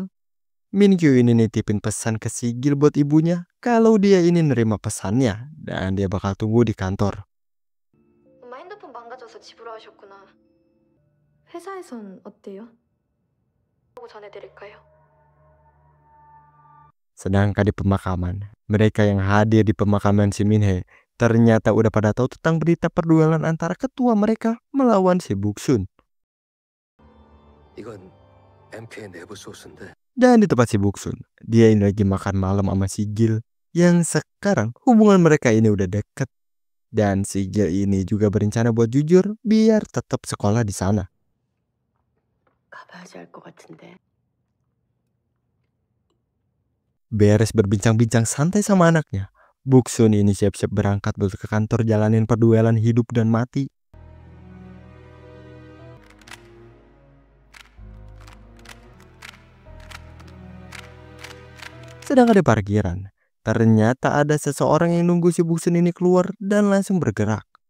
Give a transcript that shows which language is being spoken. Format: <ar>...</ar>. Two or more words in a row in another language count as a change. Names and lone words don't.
<id>Min Kyu ini nitipin pesan ke si Gil buat ibunya kalau dia ini nerima pesannya dan dia bakal tunggu di kantor.</id> <ko>엄마 핸드폰 망가져서 집으로 하셨구나. 회사에선 어때요? 하고 전해드릴까요?</ko> <id>Sedangkan di pemakaman, mereka yang hadir di pemakaman si Min Hee ternyata udah pada tahu tentang berita perduelan antara ketua mereka melawan si Buksun.</id> <ko>이건 MK 내부 소스인데</ko> <id>Dan di tempat si Buksun, dia ini lagi makan malam sama si Gil, yang sekarang hubungan mereka ini udah deket. Dan si Gil ini juga berencana buat jujur biar tetap sekolah di sana.</id> <ko>가봐야지 알 것 같은데.</ko> <id>Beres berbincang-bincang santai sama anaknya, Buksun ini siap-siap berangkat buat ke kantor jalanin perduelan hidup dan mati. Sedang ada parkiran, ternyata ada seseorang yang nunggu si Buksun ini keluar dan langsung bergerak.</id>